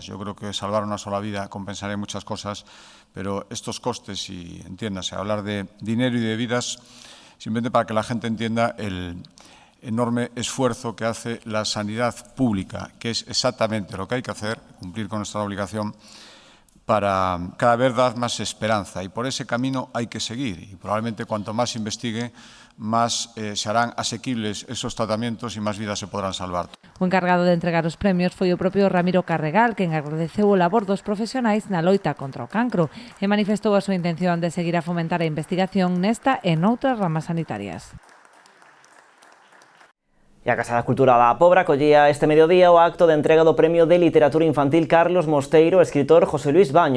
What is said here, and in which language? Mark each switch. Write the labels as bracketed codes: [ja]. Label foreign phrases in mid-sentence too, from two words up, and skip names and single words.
[es] Yo creo que salvar una sola vida compensaría muchas cosas, pero estos costes, y entiéndase, hablar de dinero y de vidas, simplemente para que la gente entienda el enorme esfuerzo que hace la sanidad pública, que es exactamente lo que hay que hacer, cumplir con nuestra obligación, para cada vez dar más esperanza. Y por ese camino hay que seguir. Y probablemente cuanto más se investigue, más se harán asequibles esos tratamientos y más vidas se podrán salvar. [gl] O encargado de entregar os premios foi o propio Ramiro Carregal, quen agradeceu o labor dos profesionais na loita contra o cancro e manifestou a súa intención de seguir a fomentar a investigación nesta e noutras ramas sanitarias. E a Casa da Cultura da Pobra acollía este mediodía o acto de entrega do Premio de Literatura Infantil Carlos Mosteiro, escritor José Luis Baños.